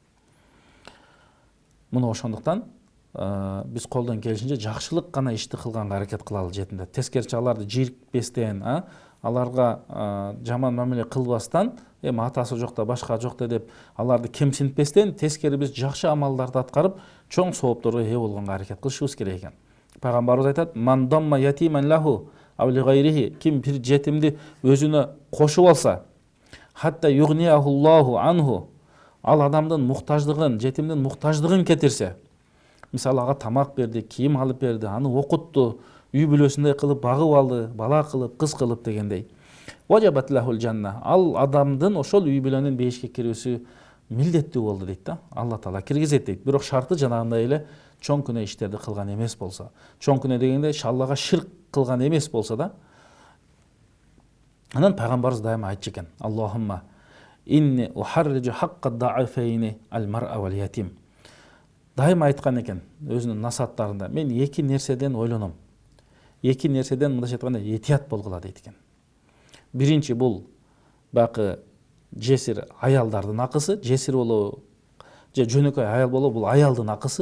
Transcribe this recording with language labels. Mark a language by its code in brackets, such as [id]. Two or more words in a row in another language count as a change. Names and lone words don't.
[ky] Мына ошондуктан биз колдон келишинче жакшылык гана ишти кылганга аракет кылалы жетимдер. Тескерисинче аларды жирикпестен, аларга жаман мамиле кылбастан, атасы жокта башка жокта деп аларды кемсинтпестен, тескери биз жакшы амалдарды аткарып, чоң соопторго ээ болгонго аракет кылышыбыз керек экен. Пайгамбарыбыз айтат: [ar] "من ضم يتيما له أو لغيره", [ky] ким бир жетимди өзүнө кошуп алса, [ar] حتى يغنيه الله عنه, [ky] ал адамдын муктаждыгын, жетимдин муктаждыгын кетирсе, мисалы ага тамак берди, кийим алып берди, аны окутту, үй бүлөсүндөй кылып багып алды, бала кылып, кыз кылып дегендей. [ar] وجبت له الجنة, [ky] ал адамдын ошол үй бүлөнүн бейишке кирүүсү милдеттүү болду дейт да. Алла Таала киргизет дейт. Бирок шарты жанагындай эле чоң күнөө иштерди кылган эмес болсо. Чоң күнөө дегенде Аллага ширк кылган эмес болсо да. Анан пайгамбарыбыз дайыма айтчу экен: [ar] "اللهم إني أحرج حق الضعيفين المرأة واليتيم." [ky] Дайыма айткан экен өзүнүн насааттарында: "Мен эки нерседен ойлоном. Эки нерседен мындайча айтканда этият болгула" дейт экен. Биринчи бул баягы жесир аялдардын акысы, жесир болобу же жөнөкөй аял болобу, бул аялдын акысы.